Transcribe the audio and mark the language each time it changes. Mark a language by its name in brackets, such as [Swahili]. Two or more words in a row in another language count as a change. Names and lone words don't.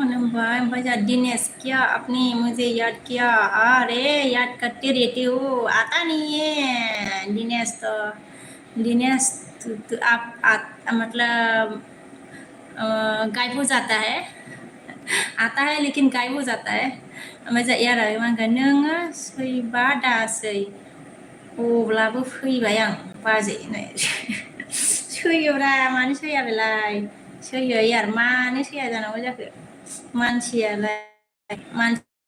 [Hindi] भैया दिनेश क्या आपने मुझे याद किया? अरे याद करते रहते हो, आता नहीं है दिनेश तो। दिनेश तो आप मतलब गायब हो जाता है। आता है लेकिन गायब हो जाता है। [Bodo] ओमफ्राय यार मानगोन नोङो सैबा दासै अब्लाबो फैबाय आं बाजै सैयोब्रा मानो सैया बेलाय सैयो यार मानो सैया जानांगौ जाखो मानसियालाय मानसि